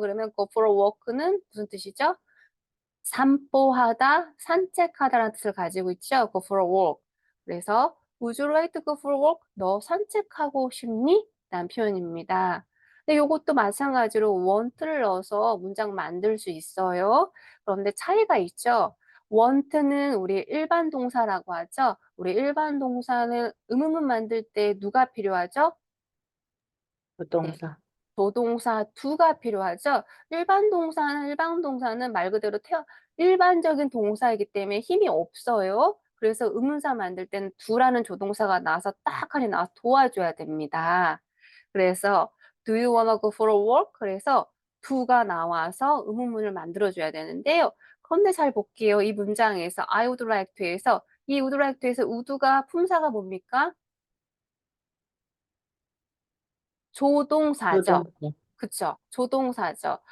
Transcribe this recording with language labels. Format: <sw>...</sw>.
<ko>그러면 go for a walk는 무슨 뜻이죠? 산보하다, 산책하다라는 뜻을 가지고 있죠.</ko> <en>go for a walk. 그래서 Would you like to go for a walk?</en> <ko>너 산책하고 싶니? 라는 표현입니다. 근데 요것도 마찬가지로 want를 넣어서 문장 만들 수 있어요. 그런데 차이가 있죠. want는 우리 일반 동사라고 하죠. 우리 일반 동사는 의문문 만들 때 누가 필요하죠? 네. 부동사. 조동사 do가 필요하죠. 일반 동사는 말 그대로 일반적인 동사이기 때문에 힘이 없어요. 그래서 의문사 만들 때는 do라는 조동사가 나와서 딱하니 나와서 도와줘야 됩니다.</ko> <en>그래서 do you wanna go for a walk?</en> <ko>그래서 do가 나와서 의문문을 만들어 줘야 되는데요. 그런데 잘 볼게요. 이 문장에서 I would like to에서 이 would like to에서 would가 품사가 뭡니까? 조동사죠. 부동사. 그쵸. 조동사죠.</ko>